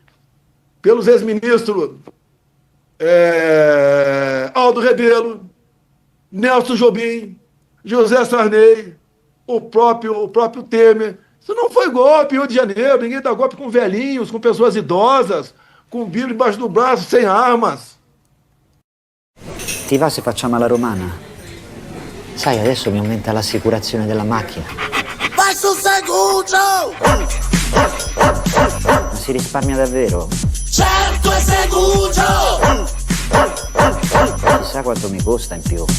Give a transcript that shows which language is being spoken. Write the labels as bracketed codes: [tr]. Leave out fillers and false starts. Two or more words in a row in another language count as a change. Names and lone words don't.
[pt] Aldo Rebelo, Nelson Jobim, José Sarney, o próprio Temer. Isso não foi golpe em Rio de Janeiro. Ninguém dá golpe com velhinhos, com pessoas idosas, com Bíblia embaixo do braço, sem armas. [it] Ti va se facciamo la romana? Sai, adesso mi aumenta l'assicurazione della macchina. Vai sul Segugio! Ma si risparmia davvero? Certo è Segugio! Chissà quanto mi costa in più.